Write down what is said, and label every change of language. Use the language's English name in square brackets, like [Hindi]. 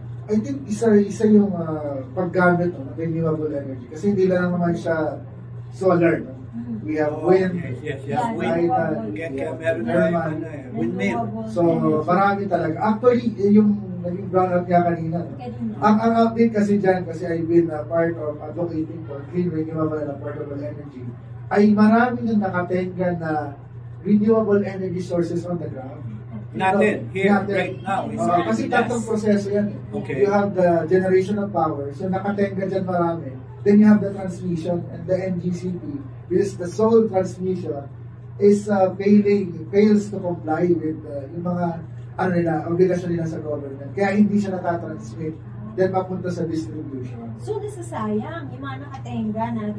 [English] I think [Filipino] isa yung paggamit ng renewable energy. Kasi hindi lang naman siya solar. [English] No? We have wind, Yes. wind, [Filipino] Meron tayong windmill. So, marami talaga. Actually, yung naging brown out niya kanina. No? Ang update kasi dyan, kasi [English] I've been part of advocating for clean, renewable, and affordable energy, [Filipino] ay marami nang nakatenga na renewable energy sources [English] on the ground. [Filipino] Natin, [English] right now. [Filipino] Kasi tatlong proseso yan. [English] Okay. You have the generation of power, so [Filipino] nakatenga dyan marami. [English] Then you have the transmission and the NGCP, which is the sole transmission, is fails to comply with [Filipino] yung mga obligasyon nila sa government. Kaya hindi siya natatransmit then papunta sa distribution. So, nasasayang yung mga nakatenga natin.